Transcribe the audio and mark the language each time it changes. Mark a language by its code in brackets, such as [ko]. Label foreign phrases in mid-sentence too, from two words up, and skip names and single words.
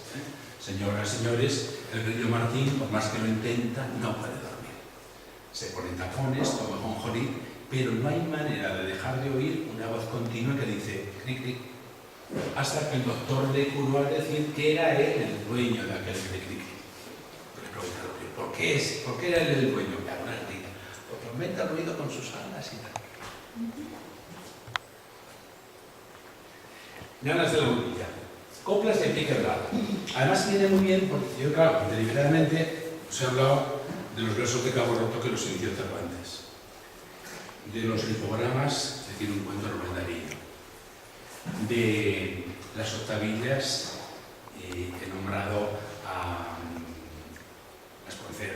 [es] Señoras, señores, el grillo Martín, por más que lo intenta, no puede dormir. Se pone tapones, toma jonjolí, pero no hay manera de dejar de oír una voz continua que dice cric, cric, hasta que el doctor le curó al decir que era él el dueño de aquel cric, cric. Le preguntaron, ¿por qué era él el dueño? Claro, una grita, porque aumenta el ruido con sus alas y tal. Ganas de la boquilla. Coplas de pie quebrado. Además viene muy bien porque yo, claro, deliberadamente os he hablado de los versos de Cabo Roto que los inició Cervantes, de los lipogramas, es decir, un cuento romandarillo, de las octavillas, he nombrado a las Espronceda.